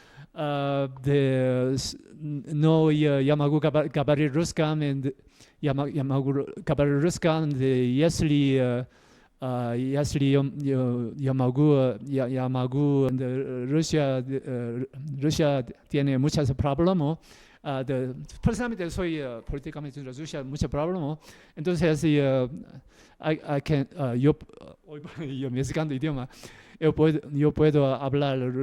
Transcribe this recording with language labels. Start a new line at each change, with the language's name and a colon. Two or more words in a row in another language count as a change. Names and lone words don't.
Russian: Но я могу говорить русским. Я могу говорить русским, если я могу,
Spanish: Rusia tiene muchos problemas, personalmente soy políticamente Rusia muchos problemas, entonces yo mezclando idioma, yo puedo hablar